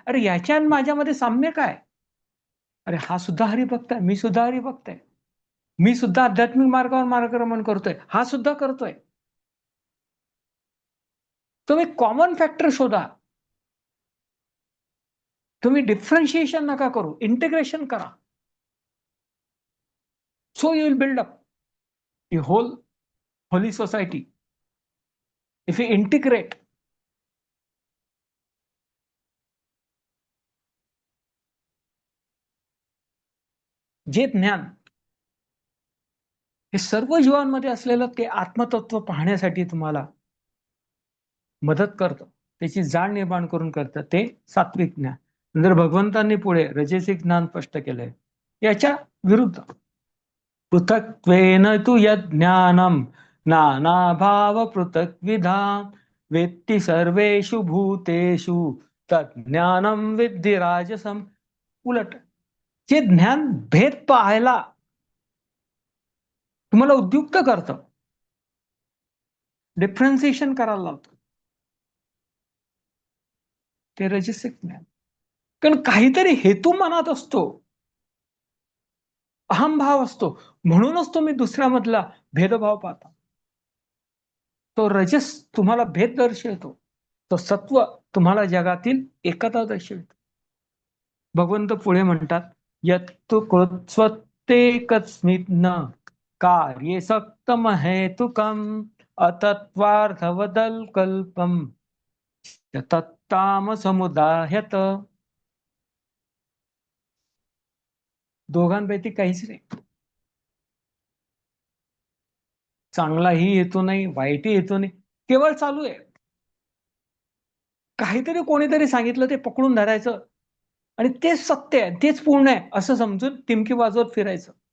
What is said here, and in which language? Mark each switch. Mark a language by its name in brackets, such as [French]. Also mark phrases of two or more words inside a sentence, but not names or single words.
[Marathi] अरे याच्या आणि माझ्यामध्ये साम्य काय? अरे हा सुद्धा हरिभक्त आहे, मी सुद्धा हरिभक्त आहे. मी सुद्धा आध्यात्मिक मार्गावर मार्गक्रमण करतोय, हा सुद्धा करतोय. तुम्ही [English] common factor [Marathi] शोधा. तुम्ही डिफरन्शिएशन नका करू, इंटिग्रेशन करा. [English] So you will build up the whole holy society if you integrate. जे ज्ञान हे सर्व जीवांमध्ये असलेलं ते आत्मतत्व पाहण्यासाठी तुम्हाला मदत करतं, त्याची जाण निर्माण करून करतं, ते सात्विक ज्ञान. नंतर भगवंतांनी पुढे रजसिक ज्ञान स्पष्ट केलंय. [Sanskrit] याच्या विरुद्ध पृथक्त्वेन तु यज्ञानम नानाभाव पृथक्विधाम वेत्ति सर्वेषु भूतेषु तज्ज्ञानम विद्धि राजसम. [Marathi] उलट जे ज्ञान भेद पाहायला तुम्हाला उद्युक्त करतं, डिफरन्सिएशन करायला लावतं, ते रजसिक ज्ञान. कारण काहीतरी हेतू मनात असतो, अहमभाव असतो, म्हणूनच तुम्ही दुसऱ्यामधला भेदभाव पाहता. तो रजस तुम्हाला भेद दर्शवतो, तो सत्व तुम्हाला जगातील एकता दर्शवितो. भगवंत पुढे म्हणतात, [Sanskrit] यत्तु कृत्स्वत्तेकस्मिन् न कार्ये सक्तम हेतुकम अतत्वार्थवदल्कल्पम तत्ताम समुदाह्यत. [Marathi] दोघांपैकी काहीच नाही. चांगलाही येतो नाही, वाईटही येतो नाही, केवळ चालू आहे. काहीतरी कोणीतरी सांगितलं ते पकडून धरायचं आणि तेच सत्य आहे, तेच पूर्ण आहे असं समजून टिमकी वाजवत फिरायचं.